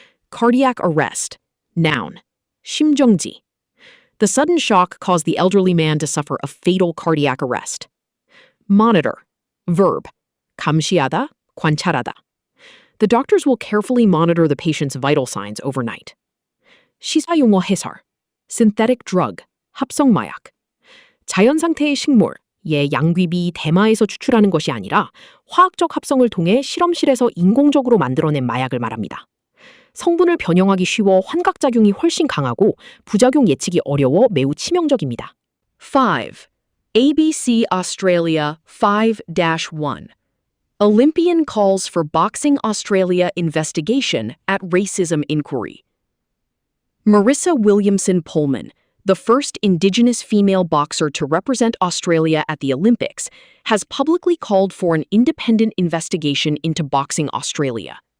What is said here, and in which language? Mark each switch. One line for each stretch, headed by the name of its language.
English: Cardiac arrest. Noun. 심정지. The sudden shock caused the elderly man to suffer a fatal cardiac arrest. Monitor. Verb.
Korean: 감시하다, 관찰하다.
English: The doctors will carefully monitor the patient's vital signs overnight.
Korean: 시사용어 해설.
English: Synthetic drug.
Korean: 합성마약. 자연 상태의 식물, 양귀비, 대마에서 추출하는 것이 아니라 화학적 합성을 통해 실험실에서 인공적으로 만들어낸 마약을 말합니다. 성분을 변형하기 쉬워 환각작용이 훨씬 강하고 부작용 예측이 어려워 매우 치명적입니다.
English: 5. ABC Australia 5-1. Olympian calls for Boxing Australia investigation at racism inquiry. Marissa Williamson Pullman, the first Indigenous female boxer to represent Australia at the Olympics, has publicly called for an independent investigation into Boxing Australia.